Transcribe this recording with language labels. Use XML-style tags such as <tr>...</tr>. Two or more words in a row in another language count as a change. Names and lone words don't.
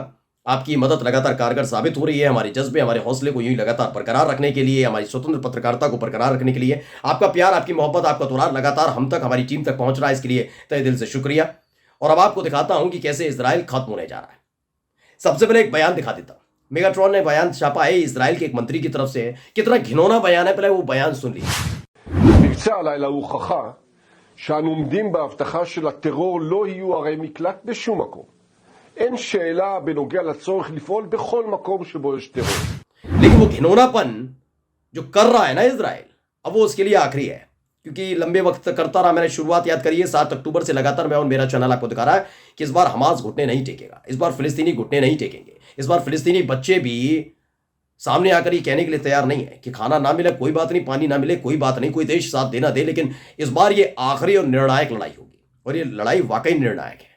<hi>आपकी मदद लगातार कारगर साबित हो रही है। हमारे जज्बे, हमारे हौसले को यूं ही लगातार बरकरार रखने के लिए, हमारी स्वतंत्र पत्रकारिता को बरकरार रखने के लिए आपका प्यार, आपकी मोहब्बत, आपका दुलार लगातार हम तक, हमारी टीम तक पहुंच रहा है। इसके लिए तहे दिल से शुक्रिया। और अब आपको दिखाता हूं कि कैसे इजराइल खत्म होने जा रहा है। सबसे पहले एक बयान दिखा देता हूं। मेगाट्रॉन ने बयान छापा है इजराइल के एक मंत्री की तरफ से। कितना घिनौना बयान है, पहले वो बयान सुन लीजिए।</hi> <he>מבצע הלילה הוא הוכחה שאנו עומדים בהבטחה של הטרור לא יהיו ערי מקלט בשום מקום. אין שאלה בנוגע לצורך לפעול בכל מקום שבו יש טרור.</he> <hi>लेकिन वो घिनौनापन जो कर रहा है ना इजराइल, अब वो उसके लिए आखिरी है, क्योंकि लंबे वक्त तक करता रहा। मैंने शुरुआत याद करिए 7 अक्टूबर से लगातार मैं और मेरा चैनल आपको दिखा रहा है कि इस बार हमास घुटने नहीं टेकेगा, इस बार फिलिस्तीनी घुटने नहीं टेकेंगे। इस बार फिलिस्तीनी बच्चे भी सामने आकर ये कहने के लिए तैयार नहीं है कि खाना ना मिले कोई बात नहीं, पानी ना मिले कोई बात नहीं, कोई देश साथ देना दे, लेकिन इस बार ये आखिरी और निर्णायक लड़ाई होगी और ये लड़ाई वाकई निर्णायक है।</hi>